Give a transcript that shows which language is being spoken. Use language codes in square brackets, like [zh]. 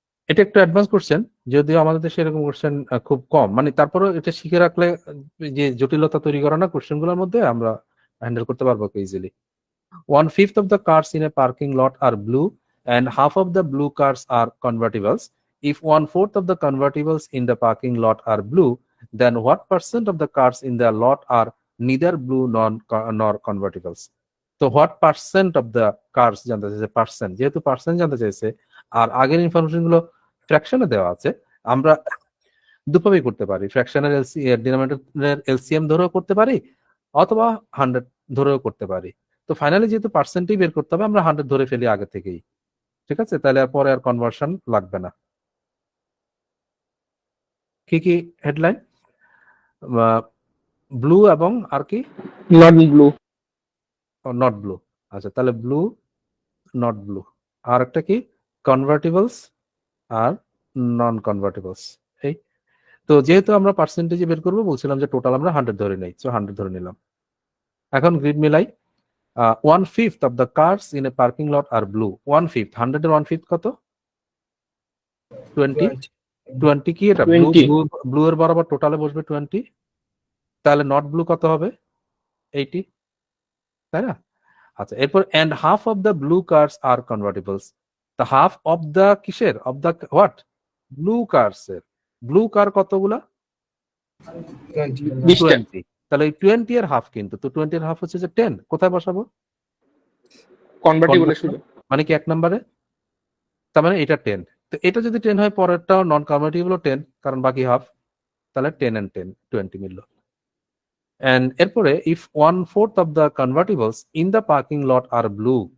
[bn] এটা একটু advance question, যদিও আমাদের দেশে এরকম কোশ্চেন খুব কম, মানে তারপরেও এটা শিখে রাখলে যে জটিলতা তৈরি করে না কোশ্চেন গুলোর মধ্যে, আমরা হ্যান্ডেল করতে পারবো easily. [en] 1/5 of the cars in a parking lot are blue and half of the blue cars are convertibles. If 1/4 of the convertibles in the parking lot are blue, then what percent of the cars in the lot are neither blue nor convertibles? [bn] তো what percent of the curse জানতে চাইছে, percent, যেহেতু percent জানতে চাইছে আর আগের information গুলো ফ্র্যাকশনে দেওয়া আছে, আমরা দুভাবেই করতে পারি। ফ্র্যাকশনের ডিনোমিনেটরের এলসিএম ধরেও করতে পারি, অথবা 100 ধরেও করতে পারি। তো ফাইনালি যেহেতু পার্সেন্টই বের করতে হবে, আমরা 100 ধরে ফেলি আগে থেকেই, ঠিক আছে? তাহলে আর পরে আর কনভার্সন লাগবে না। কি কি হেডলাইন? ব্লু এবং আর কি? [en] not blue [bn] not blue. আচ্ছা, তাহলে ব্লু, নট ব্লু। আর একটা কি? [en] Convertibles আর non convertibles. [bn] এই তো যেহেতু আমরা পার্সেন্টেজ বের করবো বলছিলাম যে টোটাল আমরা 100 ধরে নেই, সো 100 ধরে নিলাম। এখন গ্রিড মিলাই। [en] 1/5 of the cars in a parking lot are blue. [bn] 1/5, 100 এর 1/5 কত? 20। 20 কি এটা? ব্লু 20 ব্লু এর বরাবর টোটালে বসবে 20। তাহলে নট ব্লু কত হবে? 80, তাই না? আচ্ছা, এরপর [en] and half of the blue cars are convertibles. The half of the [bn] কিসের? [en] of the what? blue cars এর। [bn] ব্লু কার কতগুলা? 20টা 20। তাহলে এই 20 এর হাফ, কিন্তু তো 20 এর হাফ হচ্ছে যে 10। কোথায় বসাবো? কনভার্টিবলের শুধু মানে কি 1 নম্বরে? তার মানে এটা 10। তো এটা যদি 10 হয়, পরেরটাও নন কনভার্টিবল 10, কারণ বাকি হাফ। তাহলে [en] 10 and 10 20 [bn] মিলল। [en] and [bn] এরপরে [en] If 1/4 of the convertibles in the parking lot are blue.